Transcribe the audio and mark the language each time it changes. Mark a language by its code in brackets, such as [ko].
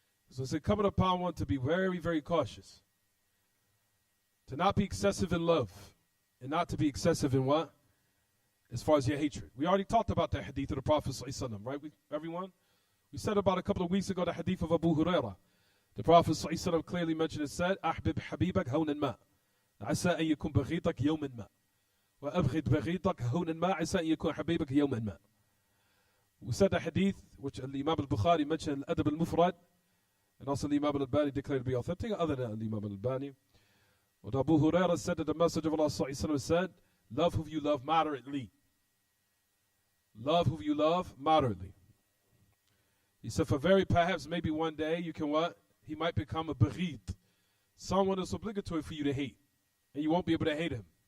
[en] So it's incumbent upon one to be very, very cautious. To not be excessive in love, and not to be excessive in what? As far as your hatred. We already talked about the hadith of the Prophet ﷺ, right? Everyone? We said about a couple of weeks ago the hadith of Abu Hurairah. The Prophet ﷺ clearly mentioned and said, [ar] أحبب حبيبك هونا ما عسى أن يكون بغيضك يوما ما وأبغض بغيضك هونا ما عسى أن يكون حبيبك يوما ما. [en] We said the hadith which Imam al-Bukhari mentioned, Adab al-Mufrad, and also Imam al-Albani declared to be authentic, other than Imam al-Albani. What Abu Hurairah said that the Messenger of Allah ﷺ said, love who you love moderately. Love who you love moderately. He said, for very perhaps maybe one day you can what? He might become a baghid, someone that's obligatory for you to hate. and you won't be able to hate him.